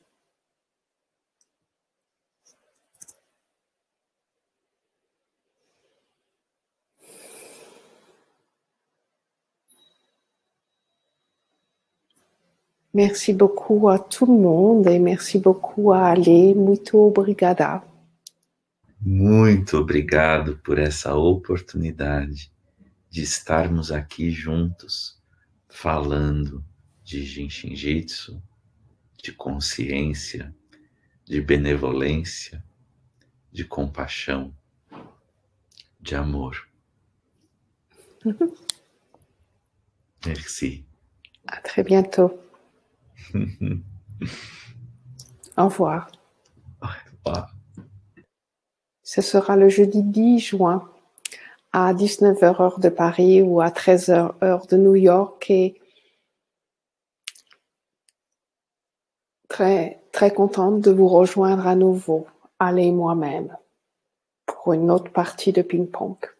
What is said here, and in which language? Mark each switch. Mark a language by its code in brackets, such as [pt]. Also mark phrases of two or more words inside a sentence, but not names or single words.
[fr] Merci beaucoup à tout le monde et merci beaucoup à Ale. [pt] Muito obrigada. Muito obrigado por essa oportunidade de estarmos aqui juntos, falando de Jinshin Jitsu, de consciência, de benevolência, de compaixão, de amor. [fr] Merci. À très bientôt. Au revoir. Au revoir. Ce sera le jeudi 10 juin à 19h heure de Paris ou à 13h heure de New York et très, très contente de vous rejoindre à nouveau, Ale et moi-même, pour une autre partie de ping-pong.